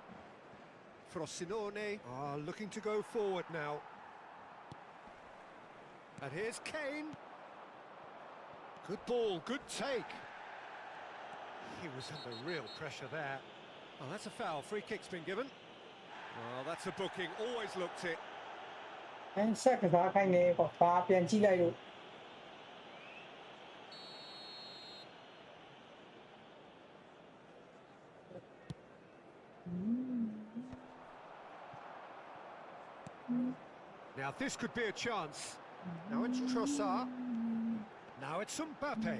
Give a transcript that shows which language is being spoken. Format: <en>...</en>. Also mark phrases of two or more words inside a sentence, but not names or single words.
<en>𝐓𝐴 are looking to go forward now. And here's Kane. Good ball, good take. He was under real pressure there. Oh, that's a foul. Free kick's been given. Well, that's a booking. Always looked it.</en> <my>ဆက်ကစားခိုင်းနေပေါ့ဘာပြန်ကြည့်လိုက်လို့</my> <en>Now this could be a chance. Now it's 𝐓𝐴. Now it's 𝐵𝐴.</en>